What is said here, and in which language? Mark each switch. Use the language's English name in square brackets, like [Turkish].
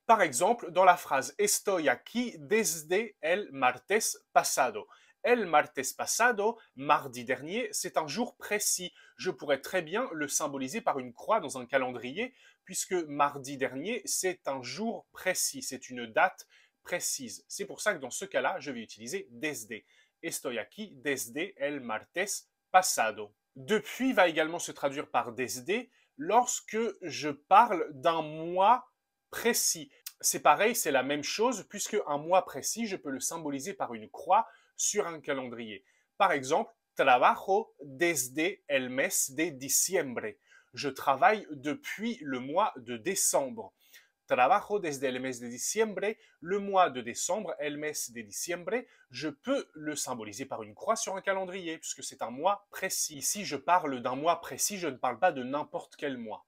[French] Par exemple, dans la phrase [Spanish] estoy aquí desde el martes pasado. El martes pasado, [French] mardi dernier, c'est un jour précis. Je pourrais très bien le symboliser par une croix dans un calendrier, puisque mardi dernier, c'est un jour précis, c'est une date précise. C'est pour ça que dans ce cas-là, je vais utiliser desde. [Spanish] Estoy aquí desde el martes pasado. [French] Depuis va également se traduire par desde lorsque je parle d'un mois précis. C'est pareil, c'est la même chose, puisque un mois précis, je peux le symboliser par une croix sur un calendrier. Par exemple, [Spanish] trabajo desde el mes de diciembre. [French] Je travaille depuis le mois de décembre. [Spanish] Trabajo desde el mes de diciembre, [French] le mois de décembre, [Spanish] el mes de diciembre, [French] je peux le symboliser par une croix sur un calendrier, puisque c'est un mois précis. Ici, je parle d'un mois précis, je ne parle pas de n'importe quel mois.